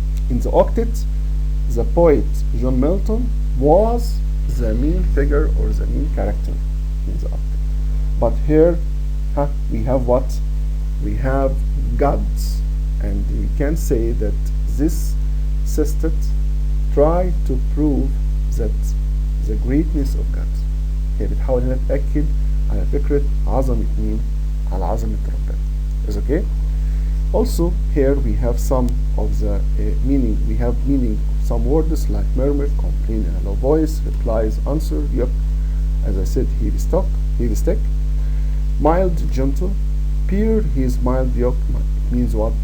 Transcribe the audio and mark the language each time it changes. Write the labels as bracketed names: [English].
[English] In the octet, the poet John Melton was the main figure or the main character in the octet. But here we have what? We have God, and we can say that this sestet try to prove that the greatness of God. [Arabic] هي بتحاول هنا تأكد على فكرة عظمة مين؟ على عظمة ربنا. [English] Is okay? Also here we have some of the meaning. We have meaning of some words like murmur, complain in a low voice, replies, answer, yep. As I said, heavy stick, mild, gentle, peer, his mild yoke. It means what?